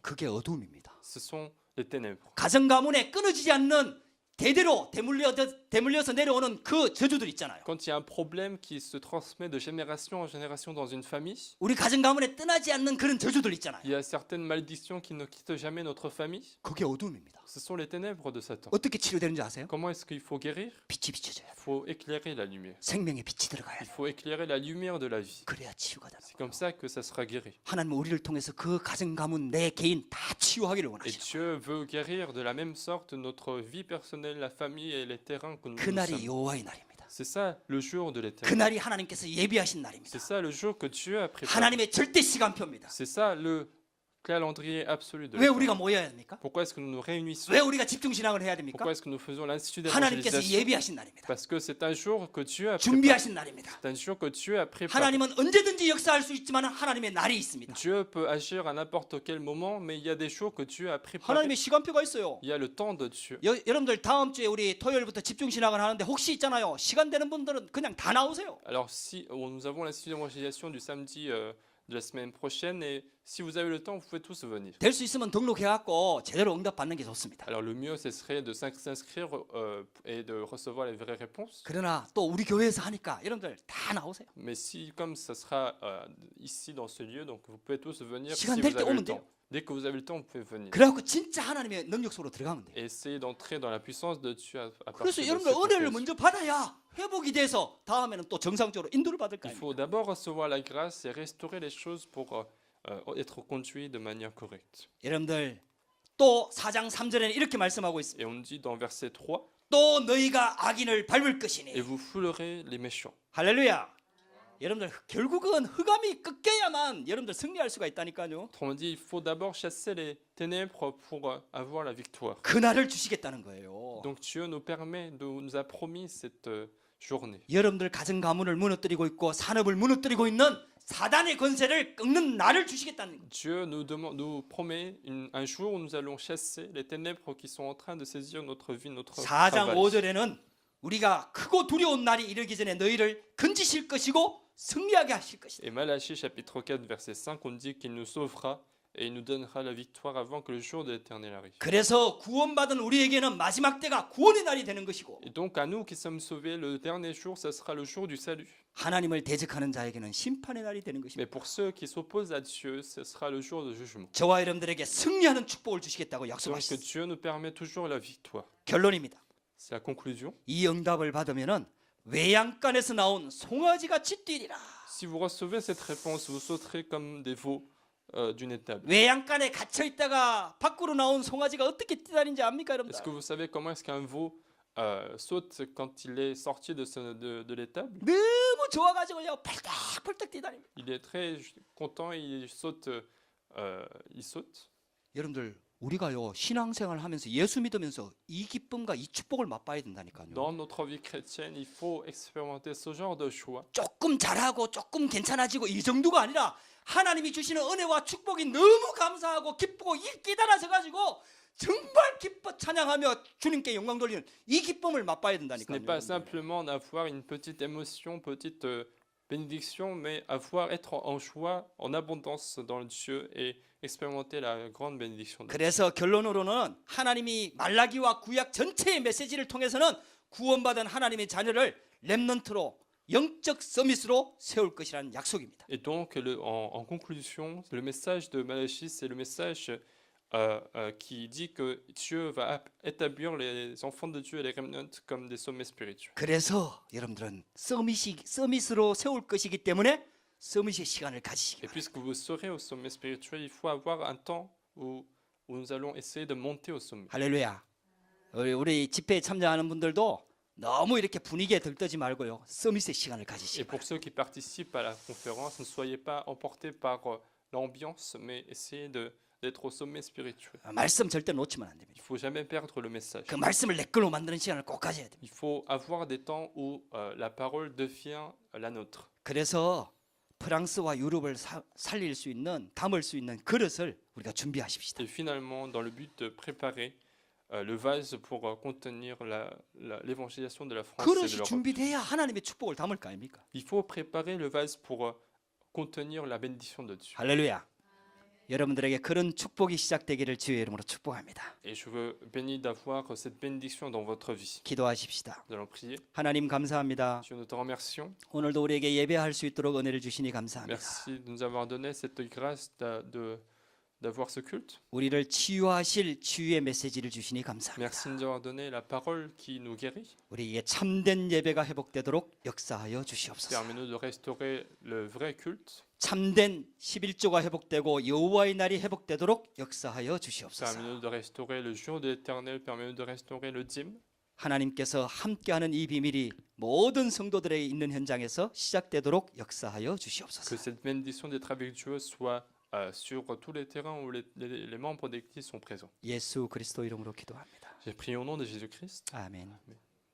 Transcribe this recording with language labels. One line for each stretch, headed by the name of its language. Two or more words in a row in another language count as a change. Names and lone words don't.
Korean: 그게 어둠입니다.
French: Ce sont les ténèbres.
Korean: 가정 가문에 끊어지지 않는 대대로 대물려서 내려오는 그 저주들 있잖아요.
French: Quand il y a un problème qui se transmet de génération en génération dans une famille,
Korean: 우리 가정 가문에 떠나지 않는 그런 저주들 있잖아요.
French: il y a certaines malédictions qui ne quittent jamais notre famille.
Korean: 그게 어둠입니다.
French: Ce sont les ténèbres de Satan.
Korean: 어떻게 치료되는지 아세요?
French: Comment est-ce qu'il faut guérir?
Korean: 빛이 비춰져요.
French: Il faut éclairer la lumière.
Korean: 생명의 빛이 들어가야
French: Il
Korean: 돼요.
French: faut éclairer la lumière de la vie.
Korean: 그래야 치유가 되는
French: C'est
Korean: 거예요.
French: comme ça que ça sera guéri.
Korean: 하나님은 우리를 통해서 그 가정 가문 내 개인 다 치유하기를
French: Et
Korean: 원하시는 거예요.
French: Dieu veut guérir de la même sorte notre vie personnelle, la famille et les terrains que nous
Korean: 그날이
French: sommes.
Korean: 여호와의 날입니다.
French: C'est ça le jour de l'éternel.
Korean: 그날이 하나님께서 예비하신 날입니다.
French: C'est ça le jour que Dieu a préparé.
Korean: 하나님의 절대 시간표입니다.
French: C'est ça le calendrier absolu de
Korean: 왜
French: l'éternel.
Korean: 우리가 모여야 됩니까?
French: Pourquoi est-ce que nous nous réunissons?
Korean: 왜 우리가 집중 신앙을 해야 됩니까?
French: Pourquoi est-ce que nous faisons l'Institut
Korean: 하나님께서
French: d'évangélisation?
Korean: 예비하신 날입니다.
French: Parce que c'est un jour que Dieu a préparé.
Korean: 준비하신 날입니다.
French: C'est un jour que Dieu a préparé.
Korean: 하나님은 언제든지 역사할 수 있지만 하나님의 날이 있습니다.
French: Dieu peut agir à n'importe quel moment, mais il y a des jours que Dieu a préparé.
Korean: 하나님의 시간표가 있어요.
French: Il y a le temps de Dieu.
Korean: 여러분들 다음 주에 우리 토요일부터 집중 신앙을 하는데 혹시 있잖아요. 시간 되는 분들은 그냥 다 나오세요.
French: Alors si nous avons l'Institut d'évangélisation du samedi de la semaine prochaine, et si vous avez le temps, vous pouvez tous venir.
Korean: 될 수 있으면 등록해갖고 제대로 응답 받는 게 좋습니다.
French: Alors le mieux, ce serait de s'inscrire et de recevoir les vraies réponses.
Korean: 그러나 또 우리 교회에서 하니까 여러분들 다 나오세요.
French: Mais si, comme ça sera ici dans ce lieu, donc vous pouvez tous venir si
Korean: 시간
French: vous
Korean: 될 때
French: avez le
Korean: 오면 돼요.
French: temps. Dès que vous avez le temps, vous pouvez venir.
Korean: 그래갖고 진짜 하나님의 능력 속으로 들어가면 돼요.
French: Et essayez d'entrer dans la puissance de Dieu à partir
Korean: 그래서
French: de
Korean: 여러분들
French: cette
Korean: 은혜를
French: occasion.
Korean: 먼저 받아야 회복이 돼서 다음에는 또 정상적으로 인도를 받을 거
French: Il
Korean: 아닙니까?
French: faut d'abord recevoir la grâce et restaurer les choses pour être conduit de manière correcte.
Korean: 여러분들 또 4장 3절에는 이렇게 말씀하고 있습니다.
French: Et on dit dans verset 3,
Korean: 또 너희가 악인을 밟을
French: et
Korean: 것이니.
French: vous foulerez les méchants.
Korean: 할렐루야. 여러분들 결국은 흑암이 꺾여야만 여러분들 승리할 수가 있다니까요.
French: Autrement dit, il faut d'abord chasser les ténèbres pour avoir la victoire.
Korean: 그날을 주시겠다는 거예요.
French: Donc Dieu nous a promis cette journée.
Korean: 여러분들 가정 가문을 무너뜨리고 있고 산업을 무너뜨리고 있는 사단의 권세를 꺾는 날을 주시겠다는 거예요.
French: Dieu nous promet un jour où nous allons chasser les ténèbres qui sont en train de saisir notre vie, notre
Korean: 4장
French: travail.
Korean: 5절에는 우리가 크고 두려운 날이 이르기 전에 너희를 건지실 것이고 승리하게 하실 것이다.
French: Et Malachie chapitre 4 verset 5, on dit qu'il nous sauvera et il nous donnera la victoire avant que le jour de l'Éternel arrive.
Korean: 그래서 구원받은 우리에게는 마지막 때가 구원의 날이 되는 것이고
French: Et donc à nous qui sommes sauvés, le dernier jour, ça sera le jour du salut.
Korean: 하나님을 대적하는 자에게는 심판의 날이 되는
French: Mais
Korean: 것입니다.
French: pour ceux qui s'opposent à Dieu, ce sera le jour de jugement.
Korean: 저와 여러분들에게 승리하는 축복을 주시겠다고
French: Donc
Korean: 약속하셨습니다.
French: Dieu nous permet toujours la victoire.
Korean: 결론입니다.
French: C'est la conclusion.
Korean: 이 응답을 받으면은 외양간에서 나온 송아지같이 뛰리라.
French: Si vous recevez cette réponse, vous sauterez comme des veaux d'une étable.
Korean: 외양간에 갇혀 있다가 밖으로 나온 송아지가 어떻게 뛰다니는지 압니까, 여러분들?
French: Est-ce que vous savez comment est-ce qu'un veau saute quand il est sorti de l'étable?
Korean: 너무 좋아가지고요, 펄떡펄떡 뛰다닙니다.
French: Il est très content, il saute. Il saute.
Korean: 여러분들 우리가요 신앙생활 하면서 예수 믿으면서 이 기쁨과 이 축복을 맛봐야 된다니까요.
French: Dans notre vie chrétienne, il faut expérimenter ce genre de joie.
Korean: 조금 잘하고 조금 괜찮아지고 이 정도가 아니라 하나님이 주시는 은혜와 축복이 너무 감사하고 기쁘고 이 깨달아서 가지고 정말 기뻐 찬양하며 주님께 영광 돌리는 이 기쁨을 맛봐야
French: Ce n'est
Korean: 된다니까요.
French: pas simplement d'avoir une petite émotion, petite bénédiction, mais être en joie, en abondance dans Dieu et expérimenter la grande bénédiction de Dieu.
Korean: 그래서 결론으로는 하나님이 말라기와 구약 전체의 메시지를 통해서는 구원받은 하나님의 자녀를 렘넌트로 영적 서밋으로 세울 것이라는 약속입니다.
French: Et donc, en conclusion, le message de Malachie, c'est le message qui dit que Dieu va établir les enfants de Dieu et les remnants comme des sommets spirituels.
Korean: 그래서 여러분들은 서밋으로 세울 것이기 때문에 서밋의 시간을 가지시기
French: Et
Korean: 바랍니다.
French: puisque vous serez au sommet spirituel, il faut avoir un temps où nous allons essayer de monter au sommet.
Korean: 할렐루야. 우리 집회에 참여하는 분들도 너무 이렇게 분위기에 들떠지 말고요. 서밋의 시간을 가지시기
French: Et pour ceux qui participent à la conférence, ne soyez pas emportés par l'ambiance, mais essayez d'être au sommet spirituel.
Korean: 바랍니다. 말씀 절대 놓치면 안 됩니다.
French: Il faut jamais perdre le message.
Korean: 그 말씀을 내 걸로 만드는 시간을 꼭 가져야 됩니다.
French: Il faut avoir des temps où la parole devient la nôtre.
Korean: 그래서 프랑스와 유럽을 살릴 수 있는, 담을 수 있는 그릇을 우리가 준비하십시다.
French: Et finalement, dans le but de préparer le vase pour contenir l'évangélisation de la France et de
Korean: 그릇이
French: l'Europe.
Korean: 준비돼야 하나님의 축복을 담을 거 아닙니까?
French: Il faut préparer le vase pour contenir la bénédiction de Dieu.
Korean: 할렐루야. 여러분들에게 그런 축복이 시작되기를 주의 이름으로 축복합니다.
French: Et je veux bénir d'avoir cette bénédiction dans votre vie.
Korean: 기도하십시다.
French: Nous allons prier.
Korean: 하나님 감사합니다.
French: Dieu, nous te remercions.
Korean: 오늘도 우리에게 예배할 수 있도록 은혜를 주시니 감사합니다.
French: Merci de nous avoir donné cette grâce d'avoir ce culte.
Korean: 우리를 치유하실 치유의 메시지를 주시니 감사합니다.
French: Merci de nous avoir donné la parole qui nous guérit.
Korean: 우리에게 참된 예배가 회복되도록 역사하여 주시옵소서.
French: Permets-nous de restaurer le vrai culte.
Korean: 참된 11조가 회복되고 여호와의 날이 회복되도록 역사하여 주시옵소서.
French: Permets-nous de restaurer le jour de l'Éternel. Permets-nous de restaurer le dîme.
Korean: 하나님께서 함께하는 이 비밀이 모든 성도들에게 있는 현장에서 시작되도록 역사하여
French: Que
Korean: 주시옵소서.
French: cette bénédiction d'être avec Dieu soit sur tous les terrains où les membres d'Église sont présents.
Korean: 예수 그리스도 이름으로 기도합니다.
French: J'ai prié au nom de Jésus-Christ.
Korean: 아멘.
French: Amen.